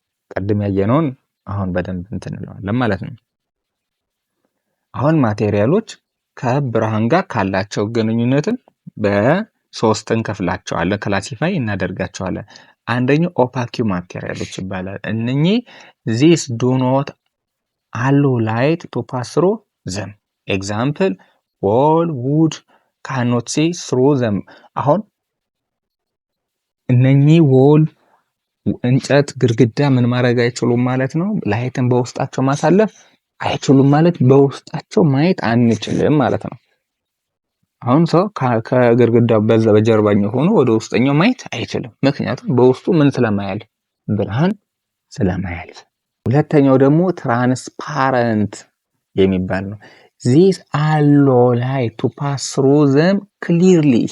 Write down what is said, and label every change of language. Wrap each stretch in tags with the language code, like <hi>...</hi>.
<am>ቀድም ያየነውን አሁን በደንብ እንለዋለን ማለት ነው። አሁን ማቴሪያሎች ከብርሃን ጋር ካላቸው ግንኙነትን በሶስት እንከፍላቸዋለን፣ ክላሲፋይ እናደርጋቸዋለን። አንደኛው ኦፓኪው ማቴሪያሎች ይባላል። እነኚህ</am> <en>these do not allow light to pass through them. example wall, wood cannot see through them.</en> <am>አሁን እነኚህ wall እንጨት ግድግዳ ምን ማድረግ አይችሉም ማለት ነው። ላይትን በውስጣቸው ማሳለፍ አይችሉም ማለት በውስጣቸው ማየት አንችልም ማለት ነው። አሁን ሰው ከግድግዳው በጀርባኛው ሆኖ ወደ ውስጠኛው ማየት አይችልም፣ ምክንያቱም በውስጡ ምን ስለማያልፍ ብርሃን ስለማያልፍ። ሁለተኛው ደግሞ ትራንስፓረንት የሚባል ነው።</am> <en>these allow light to pass through them clearly.</en>